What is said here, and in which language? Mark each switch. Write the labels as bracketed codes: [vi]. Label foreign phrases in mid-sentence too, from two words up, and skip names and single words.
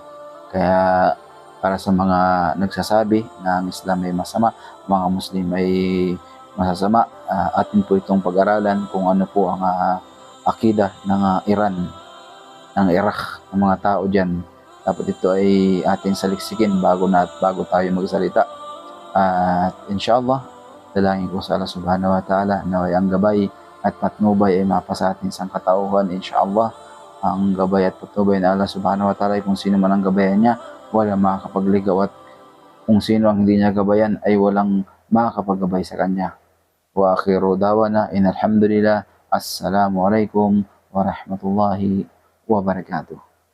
[tl] Kaya para sa mga nagsasabi na ang Islam ay masama, mga Muslim ay masasama, atin po itong pag-aralan kung ano po ang akida ng Iran, ng Iraq, ng mga tao dyan. Dapat ito ay ating saliksikin bago tayo magsalita. At inshallah, dalangin ko sa Allah [ar] سبحانه وتعالى [tl] na ang gabay at patnubay ay mapa sa ating sangkatauhan. Inshallah, ang gabay at patnubay na Allah [ar] سبحانه وتعالى [tl] ay kung sino man ang gabayan niya, wala makakapagligaw at kung sino ang hindi niya gabayan ay walang makakapagabay sa kanya. [ar] وآخر دعوانا أن الحمد لله السلام عليكم ورحمة الله وبركاته.